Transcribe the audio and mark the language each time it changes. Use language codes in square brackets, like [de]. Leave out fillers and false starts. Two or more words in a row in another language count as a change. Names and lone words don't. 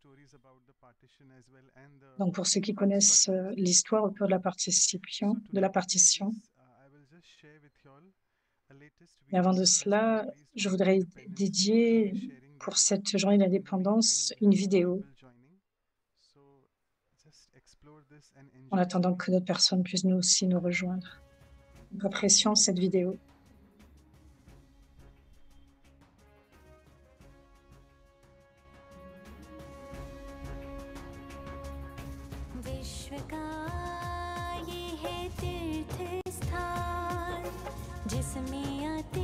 [fr] Donc pour ceux qui connaissent l'histoire autour de la partition, mais avant de cela, je voudrais dédier pour cette journée d'indépendance une vidéo en attendant que d'autres personnes puissent nous aussi nous rejoindre. Nous apprécions cette vidéo. [hi] विश्व का ये है तीर्थ स्थान जिसमें आते